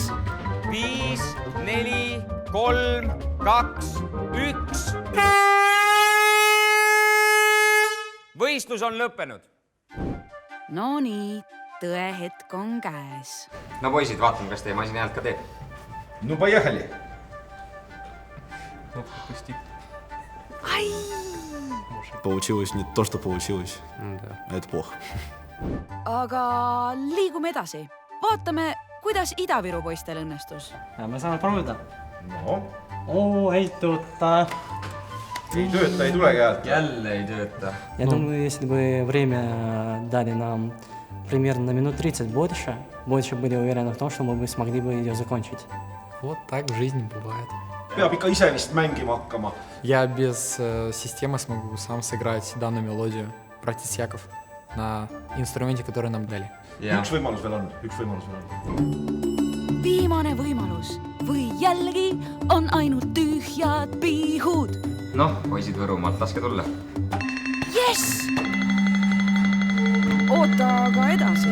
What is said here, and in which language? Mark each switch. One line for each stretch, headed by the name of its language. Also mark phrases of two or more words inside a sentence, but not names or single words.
Estonian: 5, 4, 3, 2, 1. Võistlus on lõppenud. No nii, tõehetk on käes. No poisid, vaatame, kas teie masin häält ka teeb.
Russian: No поехали! Ai! Получилось не то, что получилось. Это плохо.
Estonian: Aga liigume edasi. Vaatame, kuidas Ida-Viru poistel õnnestus. Me saame proovida. No. Ei tööta. Ei tööta, ei tulegi häält. Jälle ei tööta.
Russian: Я думаю, если бы время дали нам примерно на минут 30 больше были уверены в том, что мы бы смогли бы ее закончить. Вот так в жизни бывает.
Estonian: Peab ikka ise vist mängima hakkama.
Russian: Я без системы смогу сам сыграть данную мелодию. Братец Яков на инструменте, который нам дали.
Estonian: Üks võimalus veel on. Viimane võimalus või jällegi on ainult tühjad pihud. Noh, poisid Võrumaalt, laske tulla. Yes! Oota aga edasi.